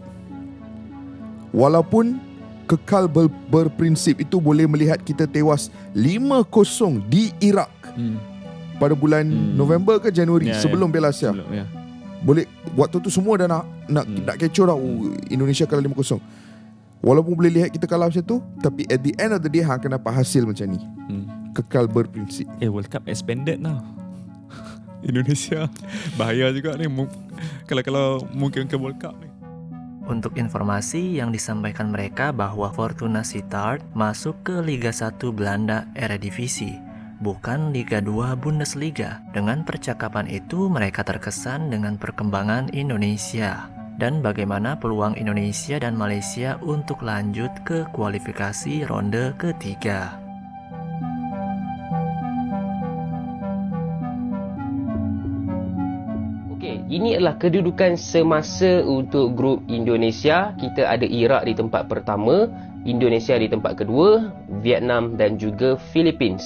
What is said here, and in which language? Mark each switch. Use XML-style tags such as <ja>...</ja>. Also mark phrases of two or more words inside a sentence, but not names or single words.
<ms>Walaupun kekal berprinsip itu boleh melihat kita tewas 5-0 di Iraq pada bulan November ke Januari, sebelum Piala Asia. Boleh, waktu tu semua dah nak kecoh dah. Indonesia kalah 5-0. Walaupun boleh lihat kita kalah macam tu, tapi</ms> <en>at the end of the day</en> <ms>hang akan dapat hasil macam ni. Kekal berprinsip.</ms> <en>World Cup expanded now.</en> <ms>Indonesia bahaya juga ni kalau mungkin ke World Cup ni. Untuk informasi yang disampaikan mereka bahwa Fortuna Sittard masuk ke Liga 1 Belanda Eredivisie, bukan Liga 2 Bundesliga. Dengan percakapan itu mereka terkesan dengan perkembangan Indonesia dan bagaimana peluang Indonesia dan Malaysia untuk lanjut ke kualifikasi ronde ketiga. Ini adalah kedudukan semasa untuk grup Indonesia. Kita ada Iraq di tempat pertama, Indonesia di tempat kedua, Vietnam dan juga Philippines.</ms>